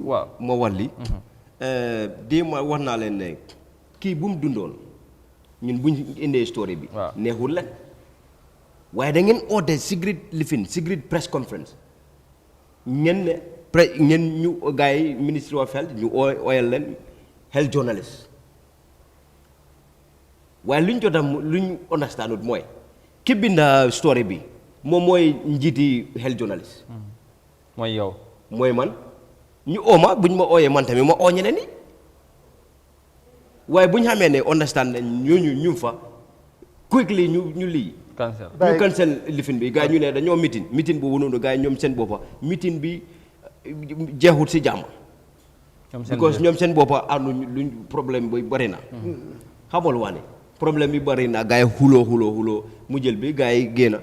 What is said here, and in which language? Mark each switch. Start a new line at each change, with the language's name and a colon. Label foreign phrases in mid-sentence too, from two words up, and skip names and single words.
Wolof: waaw ma wax li ma wax naa leen ne kii bu mu dundoon ñun buñ indee story bi neexul leen waaye da ngeen oote
English: secret press conference
Wolof: ngeen ñu gars yi
English: ministry of health
Wolof: ñu ooyal leen
English: health journalist
Wolof: waaye luñ jot luñ understand mooy ki binda story bi moom mooy njiiti
English: health journalist
Wolof: mooy yow mooy man ñu ooma buñ ma ooyee man tamit ma oo ñeneen ni waaye bu ñu xamee ne understand nañ ñooñu ñu fa quickly ñu lii ñu cancel lifin bi gars yi ñu ne dañoo meeting boobu noonu gars yi ñoom seen boppa meeting bi jeexut si jàmm because ñoom seen boppa àndu luñ problème bi bëri na xamal wane problème bi bëri na gars yi xuloo mu jël bi gars yi génn